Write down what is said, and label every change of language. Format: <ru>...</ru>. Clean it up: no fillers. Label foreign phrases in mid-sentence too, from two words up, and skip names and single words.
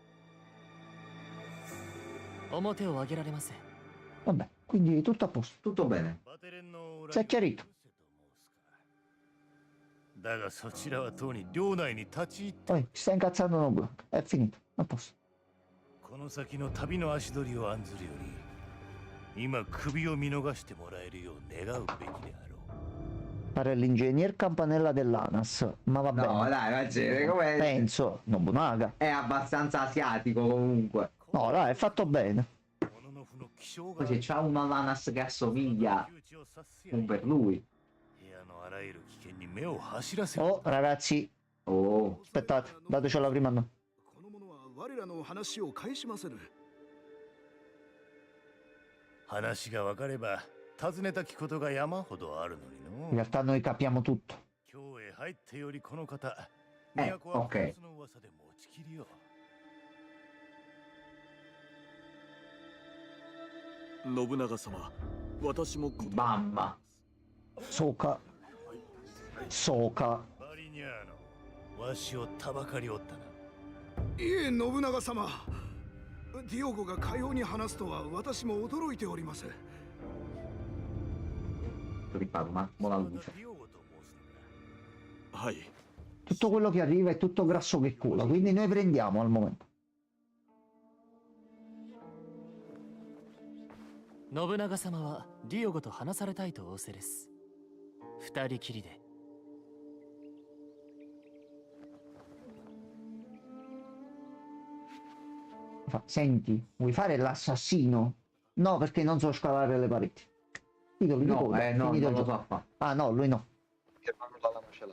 <it>Vabbè, quindi tutto a posto. Tutto bene. Si è chiarito. Poi stai incazzando Nobunaga. È finito. A posto.</it> <ja>この先の旅の足取りを案ずるより今首を見逃してもらえるよう願うべきであろう</ja> <it>Fare l'ingegner Campanella dell'ANAS. Ma va bene. No, dai, Vagere, com'è? Penso, Nobunaga. È abbastanza asiatico comunque. No, dai, è fatto bene. Poi se c'ha una Lanas che assomiglia un per lui. Oh, ragazzi. Oh. Aspettate, datecela prima a noi.</it> <ja>我らの話を返しませぬ。話が分かれば尋ねたきことが山ほどあるのに</ja> <it>In realtà noi capiamo tutto.</it> <ja>今日へ入ってよりこの方 ok. の噂で持ちきりよ信長様、私も</ja> <it>Bamba.</it> <ja>そうか。そうか。バリニャーノわしをたばかりおったな。いえ信長様、ディオゴがかように話すとは私も驚いております。</ja> <it>Riparo un attimo la luce.</it> <ja>はい。</ja> <it>Tutto quello che arriva è tutto grasso che cola, quindi noi prendiamo al momento.</it> <ja>信長様はディオゴと話されたいと仰せです。二人きりで。</ja> <it>Senti, vuoi fare l'assassino? No, perché non so scalare le pareti. Titoli di No, coda, no, finito non il lo gioco. so fare. Ah no, lui no. Che fanno la lama ce l'ha.</it>